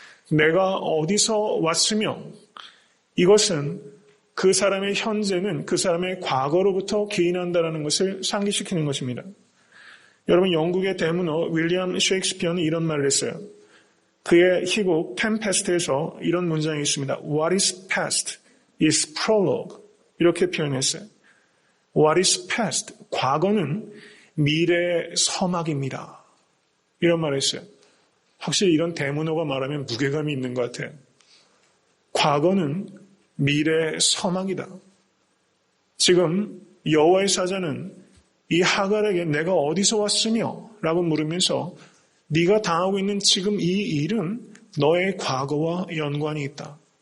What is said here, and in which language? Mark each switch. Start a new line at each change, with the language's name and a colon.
Korean: 내가 어디서 왔으며, 이것은 그 사람의 현재는 그 사람의 과거로부터 기인한다는 것을 상기시키는 것입니다. 여러분, 영국의 대문호 윌리엄 셰익스피어는 이런 말을 했어요. 그의 희곡 템페스트에서 이런 문장이 있습니다.
English: What is past is prologue.
Korean: 이렇게 표현했어요.
English: What is past?
Korean: 과거는 미래의 서막입니다. 이런 말을 했어요. 확실히 이런 대문호가 말하면 무게감이 있는 것 같아요. 과거는 미래의 서막이다. 지금 여호와의 사자는 이 하갈에게 내가 어디서 왔으며 라고 물으면서 네가 당하고 있는 지금 이 일은 너의 과거와 연관이 있다.